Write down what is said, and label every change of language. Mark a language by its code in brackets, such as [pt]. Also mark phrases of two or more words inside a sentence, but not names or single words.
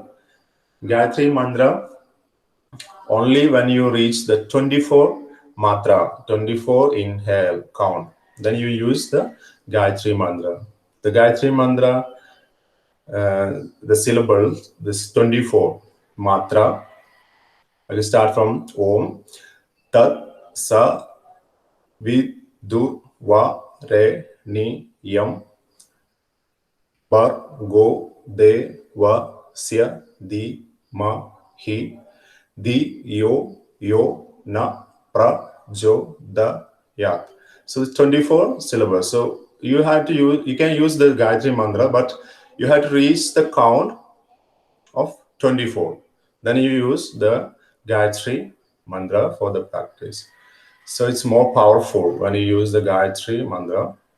[en] Gayatri mantra only when you reach the 24 matra, 24 inhale count. Then you use the Gayatri mantra. The Gayatri mantra, the syllables, this 24 matra. I will start from [sa] Om, Tat, sa vi du va re ni yam par go de va sya di ma hi di yo yo na pra jo da yat. [en] So it's 24 syllables. So you have to use, you can use the Gayatri mantra, but you have to reach the count of 24. Then you use the Gayatri mantra for the practice. So it's more powerful when you use the Gayatri mantra.